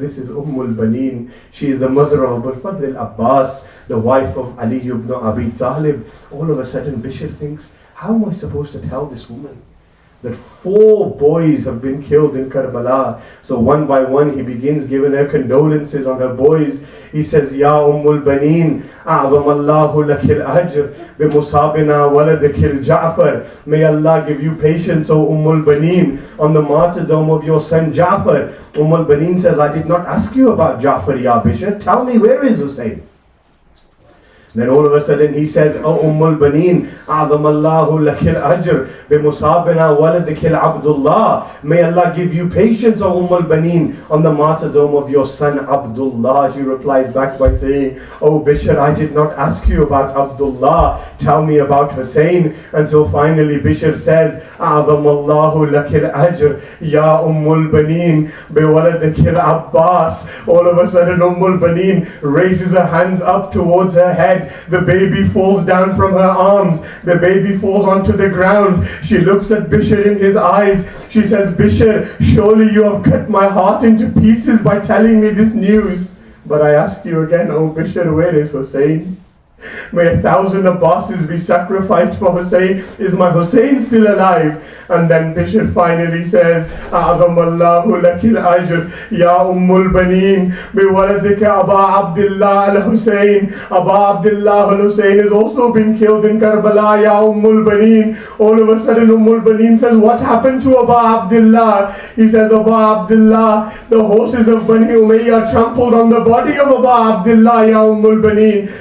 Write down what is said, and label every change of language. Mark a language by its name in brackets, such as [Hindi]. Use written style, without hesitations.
[English] This is Ummul Baneen. She is the mother of Abul Fadl al-Abbas, the wife of Ali ibn Abi Talib." All of a sudden Bishr thinks, how am I supposed to tell this woman that 4 boys have been killed in Karbala? So one by one he begins giving her condolences on her boys. He says, [Arabic] "Ya Ummul Baneen, أعظم الله لك الأجر بمصابنا ولدك الجعفر." [English] May Allah give you patience, O Ummul Baneen, on the martyrdom of your son Ja'far. Ummul Baneen says, "I did not ask you about Ja'far, Ya Bishr. Tell me, where is Hussein?" Then all of a sudden he says, "O Ummul Baneen, [Arabic] أعظم الله لك الأجر بمصابنا ولدك العبدullah." [English] May Allah give you patience, O Ummul Baneen, on the martyrdom of your son Abdullah. She replies back by saying, "Oh Bishr, I did not ask you about Abdullah. Tell me about Hussein." Until finally Bishr says, [Arabic] أعظم الله لك الأجر يا أم البنين بولدك العباس. [English] All of a sudden Ummul Baneen raises her hands up towards her head. The baby falls down from her arms. The baby falls onto the ground. She looks at Bishr in his eyes. She says, "Bishr, surely you have cut my heart into pieces by telling me this news. But I ask you again, O Bishr, where is Hussein? May 1,000 Abbasis be sacrificed for Hussein. Is my Hussein still alive?" And then Bishr finally says, [Arabic] أعظم الله لك الأجر يا أم البنين بولدك أبا عبد الله الحسين. [English] Aba Abdullah al-Hussein has also been killed in Karbala, Ya Ummul Baneen. All of a sudden Ummul Baneen says, "What happened to Aba Abdullah?" He says, "Aba Abdullah, the horses of Bani Umayyah trampled on the body of Aba Abdullah, Ya Ummul Baneen.